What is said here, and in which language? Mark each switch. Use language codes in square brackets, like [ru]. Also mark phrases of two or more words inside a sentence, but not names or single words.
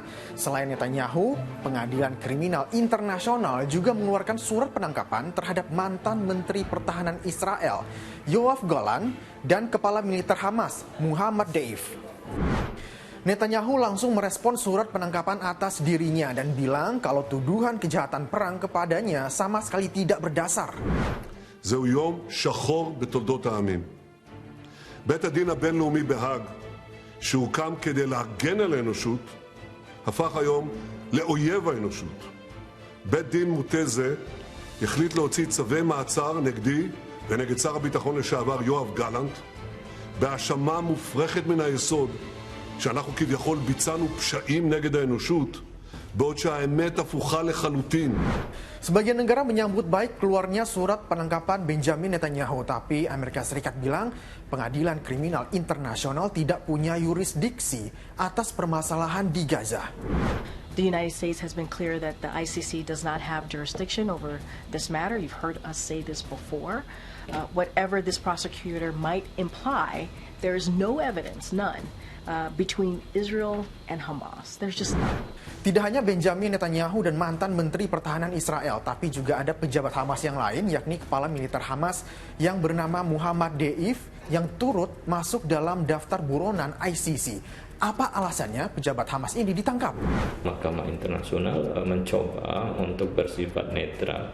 [id] Selain Netanyahu, Pengadilan Kriminal Internasional juga mengeluarkan surat penangkapan terhadap mantan Menteri Pertahanan Israel, Yoav Gallant, dan Kepala Militer Hamas, Muhammad Deif. Netanyahu langsung merespon surat penangkapan atas dirinya dan bilang kalau tuduhan kejahatan perang kepadanya sama sekali tidak berdasar. [he] זהו יום שחור בתולדות העמים. בית הדין הבינלאומי בהאג, שהוקם כדי להגן על האנושות, הפך היום לאויב האנושות. בית דין מוטה זה החליט להוציא צווי מעצר נגדי ונגד שר הביטחון לשעבר יואב גלנט, בהאשמה מופרכת מן היסוד שאנחנו כביכול ביצענו פשעים נגד האנושות, בעוד שהאמת הפוכה לחלוטין. [id] Sebagian negara menyambut baik keluarnya surat penangkapan Benjamin Netanyahu, tapi Amerika Serikat bilang Pengadilan Kriminal Internasional tidak punya yurisdiksi atas permasalahan di Gaza. [en] The United States has been clear that the ICC does not have jurisdiction over this matter. You've heard us say this before. Whatever this prosecutor might imply, there is no evidence, none, between Israel and Hamas. There's just none. [id] Tidak hanya Benjamin Netanyahu dan mantan Menteri Pertahanan Israel, tapi juga ada pejabat Hamas yang lain, yakni Kepala Militer Hamas yang bernama Muhammad Deif yang turut masuk dalam daftar buronan ICC. Apa alasannya pejabat Hamas ini ditangkap? Mahkamah Internasional mencoba untuk bersifat netral.